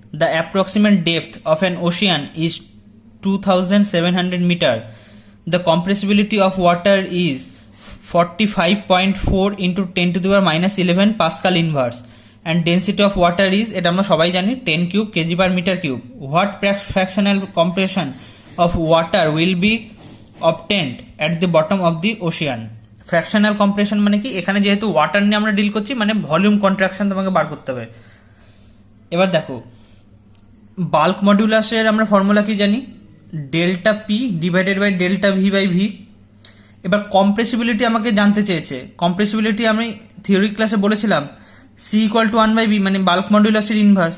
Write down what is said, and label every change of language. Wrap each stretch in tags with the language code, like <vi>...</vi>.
<en>the approximate depth of an ocean is 2700 metre, the compressibility of water is 45.4 into 10 to the power minus 11 pascal inverse, and density of water is,</en> <bn>এটা আমরা সবাই জানি,</bn> <en>10 cube kg per metre cube. What fractional compression of water will be obtained at the bottom of the ocean?</en> <bn>Fractional compression মানে কি, এখানে যেহেতু water নিয়ে আমরা ডিল করছি, মানে ভলিউম কন্ট্রাকশন তোমাকে বার করতে হবে। এবার দেখো, বাল্ক মডুলাসের আমরা ফর্মুলা কি জানি, delta P divided by delta V by V. এবার কম্প্রেসিবিলিটি আমাকে জানতে চেয়েছে, কম্প্রেসিবিলিটি আমি থিওরি ক্লাসে বলেছিলাম, সি ইকুয়াল টু 1/b, মানে বাল্ক মডুলাসের ইনভার্স।</bn>